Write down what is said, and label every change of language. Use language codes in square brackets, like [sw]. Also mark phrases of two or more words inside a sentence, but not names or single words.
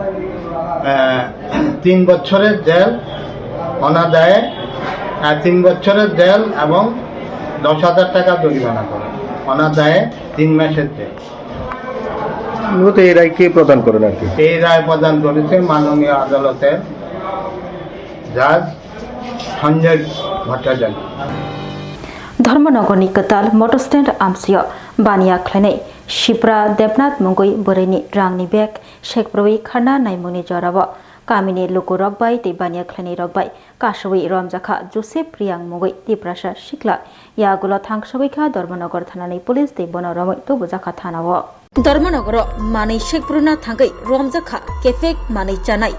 [bn] 3 বছরের জেল অনাদায়ে 3 বছরের জেল এবং 10,000 টাকা জরিমানা করে অনাদায়ে 3 মাসের জেল মূলত এই রায় কে প্রদান করেন আর কি? এই রায় প্রদান করেছে মাননীয় আদালতের জাজ সঞ্জয় ভট্টাচার্য [trp] धर्मनगरनि कताल मटर स्टैंड आमसिय बानिया खलायनाय शिप्रा देबनाथ मुंगै बोरैनि रांनि बेग शेखप्रवै खारना नायमुनि जराव कामिनि लुकु रकबाय तै बानिया खलायनाय रकबाय कासवै रमजाखा जोसेफ प्रियां मुंगै तिप्रासा सिक्ला यागुल थांसबैखा धर्मनगर थानानि पुलिस तै बन रमै तो बुजाखा थानाव धर्मनगर मानै शेखपुरना थांगै रमजाखा केफेक मानै जानाय